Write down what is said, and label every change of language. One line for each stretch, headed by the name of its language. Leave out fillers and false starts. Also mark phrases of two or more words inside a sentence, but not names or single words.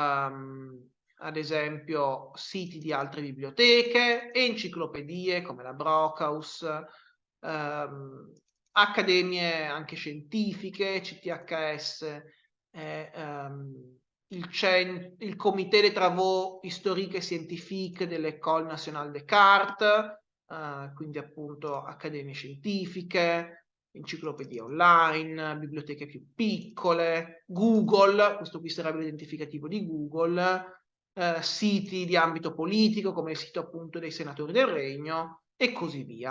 Italian: ad esempio siti di altre biblioteche, enciclopedie come la Brockhaus, accademie anche scientifiche, CTHS, il Comité des Travaux Historiques et Scientifiques de l'École Nationale Descartes, quindi appunto accademie scientifiche, enciclopedie online, biblioteche più piccole, Google, questo qui sarebbe l'identificativo di Google, siti di ambito politico come il sito appunto dei senatori del Regno, e così via.